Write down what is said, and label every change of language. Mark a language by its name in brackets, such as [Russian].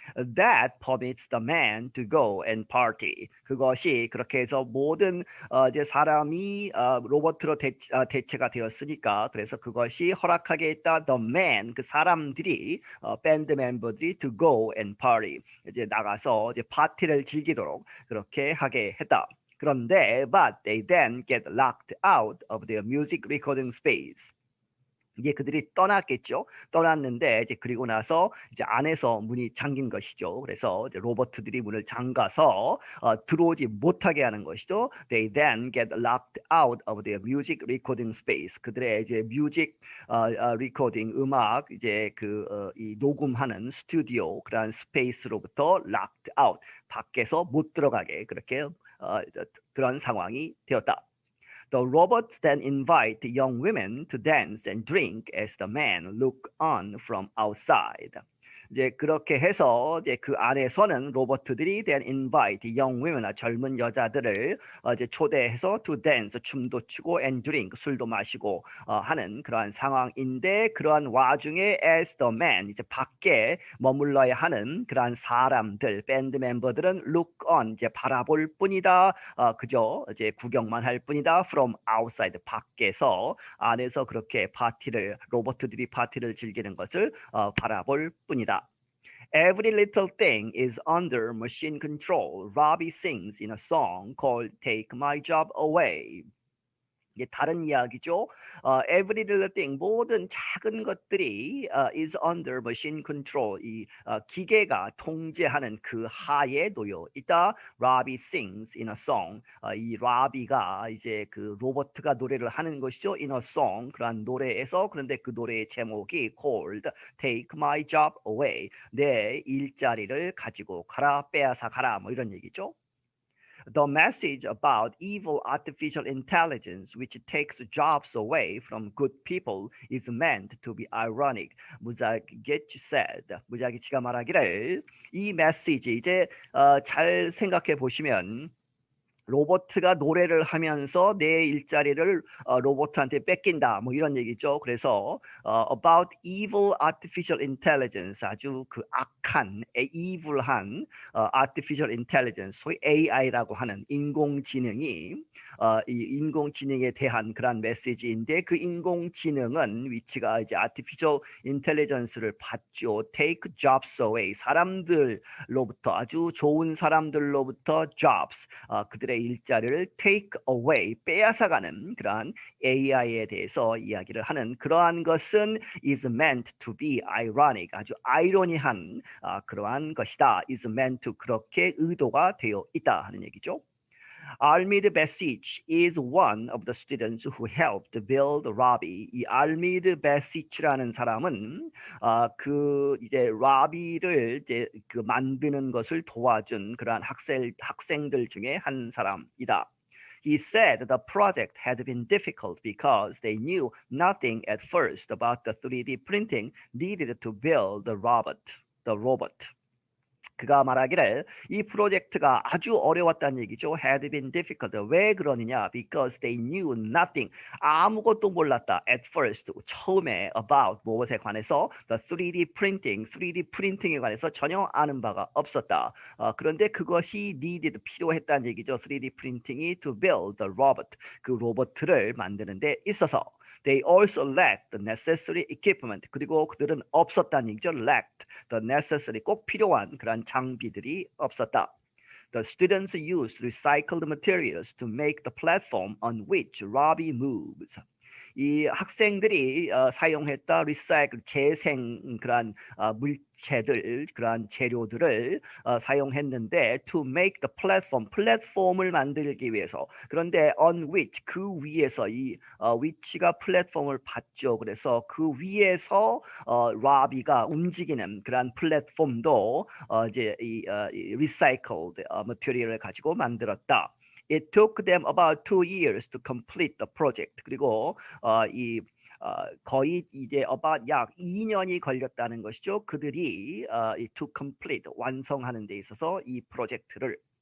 [English] That permits the man to go and party. [Korean] 그것이 그렇게 해서 모든 이제 사람이 로봇으로 대체가 되었으니까 그래서 그것이 허락하게 했다. The man 그 사람들이 밴드 멤버들이 [English] to go and party [Korean] 이제 나가서 이제 파티를 즐기도록 그렇게 하게 했다. 그런데 [English] but they then get locked out of their music recording space. [Korean] 이제 그들이 떠났겠죠. 떠났는데 이제 그리고 나서 이제 안에서 문이 잠긴 것이죠. 그래서 이제 로봇들이 문을 잠가서 들어오지 못하게 하는 것이죠. [English] They then get locked out of their music recording space. [Korean] 그들의 이제 뮤직 리코딩 음악 이제 이 녹음하는 스튜디오 그런 스페이스로부터 locked out 밖에서 못 들어가게 그렇게 그런 상황이 되었다. [English] The robots then invite young women to dance and drink as the men look on from outside. [Korean] 이제 그렇게 해서 이제 그 안에서는 로봇들이 then [English] invite young women, [Korean] 젊은 여자들을 이제 초대해서 to dance, 춤도 추고 and drink, 술도 마시고 하는 그러한 상황인데 그러한 와중에 as the man, 이제 밖에 머물러야 하는 그러한 사람들, 밴드 멤버들은 look on, 이제 바라볼 뿐이다. 그저 이제 구경만 할 뿐이다. from outside, 밖에서 안에서 그렇게 로봇들이 파티를 즐기는 것을 바라볼 뿐이다. [English] Every little thing is under machine control. Robby sings in a song called Take My Job Away. [Korean] 이게 다른 이야기죠. Every little thing, 모든 작은 것들이 [English] is under machine control. [Korean] 이 기계가 통제하는 그 하에 놓여 있다. [English] Robby sings in a song. [Korean] 이 Robby가 이제 그 로버트가 노래를 하는 것이죠. In a song, 그런 노래에서 그런데 그 노래의 제목이 [English] called Take My Job Away. [Korean] 내 일자리를 가지고 가라, 빼앗아 가라, 뭐 이런 얘기죠. [English] The message about evil artificial intelligence which takes jobs away from good people is meant to be ironic. [Korean] 무자기치 said. 무자기치가 말하기를 이 메시지 이제 잘 생각해 보시면 로봇가 노래를 하면서 내 일자리를 로봇한테 뺏긴다 뭐 이런 얘기죠. 그래서 about evil artificial intelligence 아주 그 악한 evil한 artificial intelligence 소위 AI라고 하는 인공지능이 이 인공지능에 대한 그런 메시지인데 그 인공지능은 위치가 이제 artificial intelligence를 받죠. take jobs away 사람들로부터 아주 좋은 사람들로부터 jobs 그들의 일자리를 take away 빼앗아가는 그러한 AI에 대해서 이야기를 하는 그러한 것은 [English] is meant to be ironic [Korean] 아주 아이러니한 그러한 것이다. is meant to 그렇게 의도가 되어 있다 하는 얘기죠. [English] Almid Besic is one of the students who helped build Robby. [Korean] 이 알미드 베시치라는 사람은 그 이제 Robby를 이제 그 만드는 것을 도와준 그러한 학생들 중에 한 사람이다. [English] He said the project had been difficult because they knew nothing at first about the 3D printing needed to build the robot. [Korean] 그가 말하기를 이 프로젝트가 아주 어려웠다는 얘기죠. [English] Had been difficult. [Korean] 왜 그러느냐? [English] Because they knew nothing. [Korean] 아무것도 몰랐다. At first. 처음에 about 무엇에 관해서 the 3D printing에 관해서 전혀 아는 바가 없었다. 그런데 그것이 needed 필요했다는 얘기죠. 3D printing이 [English] to build the robot. [Korean] 그 로봇을 만드는 데 있어서. [English] They also lacked the necessary equipment. [Korean] 그리고 그들은 없었다는 얘기죠. [English] Lacked the necessary [Korean] 꼭 필요한 그런 장비들이 없었다. [English] The students used recycled materials to make the platform on which Robby moves. [Korean] 이 학생들이 사용했다 리사이클 재생 그런 물체들 그런 재료들을 사용했는데 to make the 플랫폼을 만들기 위해서 그런데 on which 그 위에서 이 위치가 플랫폼을 받죠. 그래서 그 위에서 Robby가 움직이는 그런 플랫폼도 이제 이 recycled material을 가지고 만들었다. [English] It took them about 2 years to complete the project. [Korean] 그리고 이 거의 이제 about 약 2년이 걸렸다는 것이죠. 그들이 to complete 완성하는 데 있어서 이 프로젝트를.